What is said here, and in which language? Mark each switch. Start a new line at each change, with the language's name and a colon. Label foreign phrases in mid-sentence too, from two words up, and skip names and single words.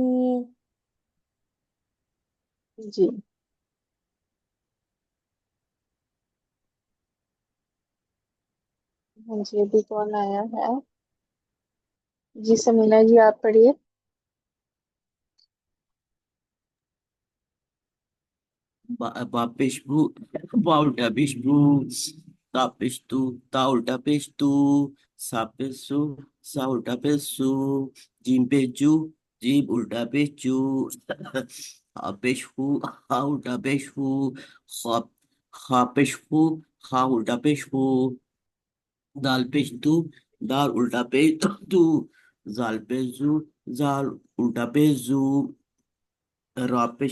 Urdu: جی ہاں جی ابھی کون آیا ہے جی سمینا جی آپ پڑھیے با پیش بو با الٹا پیش بو تا پیش تا الٹا پیش سا پیش سا الٹا پیش جیم پیش جیم الٹا پیش ہا پیش ہا الٹا پیش خا پیش خا الٹا پیش دال پیش دال الٹا پیش زال پیش زال الٹا پیش را پیش